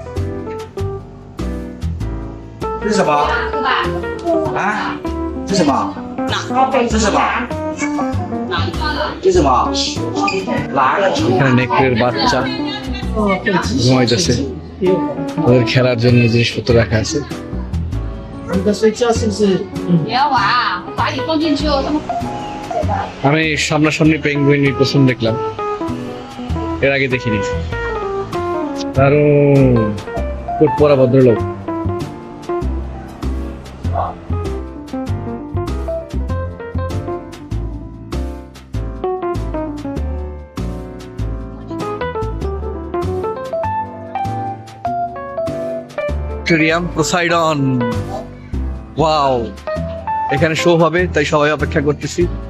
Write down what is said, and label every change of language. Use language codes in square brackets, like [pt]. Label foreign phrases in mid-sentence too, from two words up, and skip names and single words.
[zh] 这是什么？啊？这是什么？这是什么？这是什么？狼。 [bn] এখানে নেকড়ের বাচ্চা ঘুমাইতেছে, ওদের খেলার জন্য জিনিসপত্র রাখা আছে। [zh] 你的睡觉是不是？不要玩，我把你放进去哦，他们。 [bn] আমি সামনাসামনি পেঙ্গুইন প্রথম দেখলাম, এর আগে দেখিনি। দারুণ, কোট পরা ভদ্রলোক। অ্যাকোয়ারিয়াম পোসাইডন, ওয়াও, এখানে শো হবে তাই সবাই অপেক্ষা করতেছি।